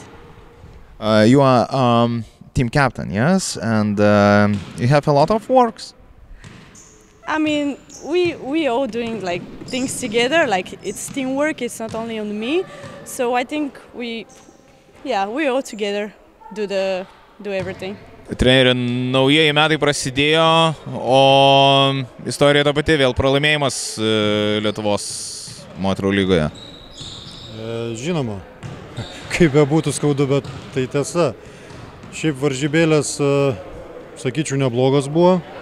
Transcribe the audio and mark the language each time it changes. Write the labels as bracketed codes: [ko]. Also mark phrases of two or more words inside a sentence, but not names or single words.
[en] You are team captain, yes, and you have a lot of works. I mean, we all doing like things together, like it's teamwork, it's not only on me, so I think we all together do everything. [lt] Treneri, naujieji metai prasidėjo, o istorija ta pati, vėl pralaimėjimas Lietuvos moterų lygoje. Žinoma, kaip bebūtų skaudu, bet tai tiesa. Šiaip varžybėlės, sakyčiau, neblogos buvo.